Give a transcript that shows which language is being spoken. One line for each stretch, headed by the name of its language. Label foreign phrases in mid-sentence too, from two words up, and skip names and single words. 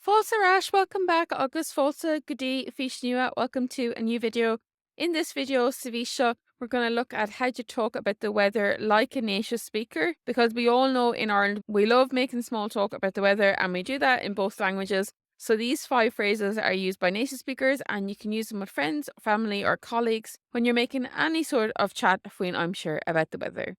English: Fáilte Rash, welcome back.
Irish: Agus fáilte go dtí fís nua.
English: Welcome to a new video. In this video, Savisha, we're going to look at how to talk about the weather like a native speaker, because we all know in Ireland we love making small talk about the weather, and we do that in both languages. So these 5 phrases are used by native speakers, and you can use them with friends, family or colleagues when you're making any sort of chat when I'm sure about the weather.